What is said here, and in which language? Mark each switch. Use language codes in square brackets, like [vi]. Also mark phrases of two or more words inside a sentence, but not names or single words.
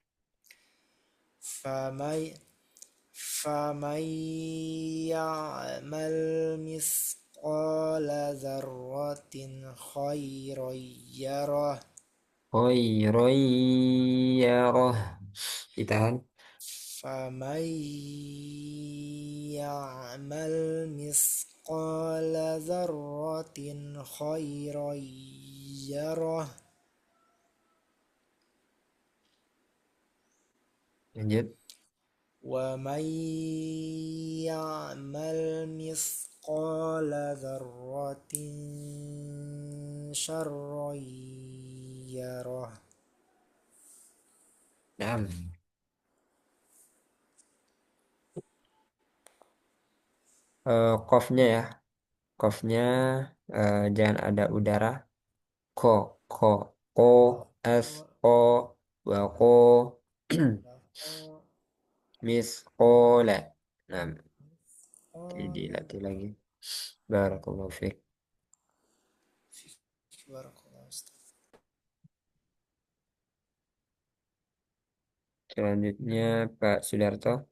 [ar] فم فمن يعمل مثقال ذرة خيرا يره خيرا يره. [id] Ditahan. [ar] فمن يعمل مثقال ذرة خيرا يره [id] Lanjut. [ar] ومن يعمل مثقال ذرة شرا يره [id] Nah, kofnya ya. Kofnya jangan ada udara. Ko, ko, ko, s, o, wa ko, mis, kola. Nah, jadi dilatih lagi. [ar] بارك الله فيك. [id] Selanjutnya Pak Sudarto.